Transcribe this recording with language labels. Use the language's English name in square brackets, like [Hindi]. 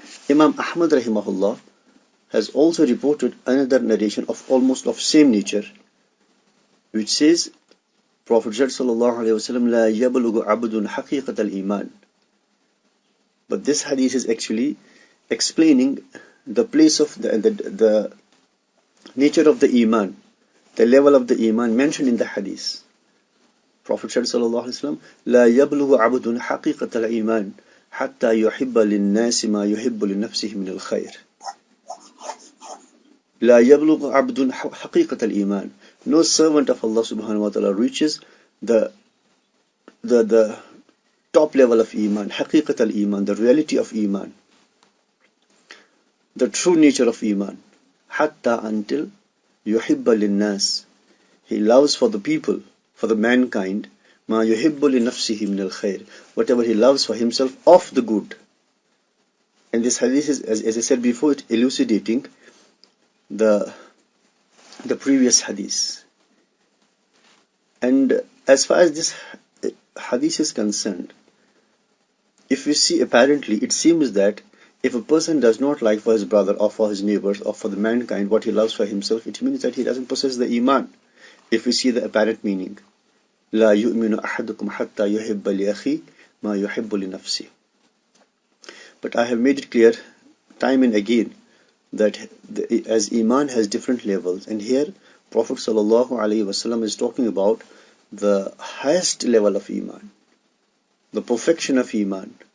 [English] Imam Ahmad rahimahullah has also reported another narration of almost of same nature, which says, Prophet sallallahu alaihi wasallam, [Arabic] لا يبلغ عبد حقيقة الإيمان. [English] But this hadith is actually explaining the place of the nature of the Iman, the level of the Iman mentioned in the hadith. Prophet said [Arabic] sallallahu alaihi wasallam, لا يبلغ عبد حقيقة الإيمان حتى يحب للناس ما يحب لنفسه من الخير. لا يبلغ عبد حقيقة الإيمان. [English] No servant of Allah subhanahu wa ta'ala reaches the top level of Iman, [Arabic] حقيقة الإيمان, [English] the reality of Iman, the true nature of Iman. حتى, until [Arabic] يحب للناس, [English] he loves for the people, for the mankind, [Arabic] ما يحب لنفسه من الخير, [English] whatever he loves for himself of the good. And this hadith is, as I said before, it elucidating the previous hadith. And as far as this hadith is concerned, if you see, apparently it seems that if a person does not like for his brother or for his neighbors or for the mankind what he loves for himself, it means that he doesn't possess the Iman. If we see the apparent meaning, [Arabic] لا يؤمن أحدكم حتى يحب لأخيه ما يحب لنفسه. [English] But I have made it clear time and again that as Iman has different levels, and here Prophet sallallahu alaihi wasallam is talking about the highest level of Iman, the perfection of Iman.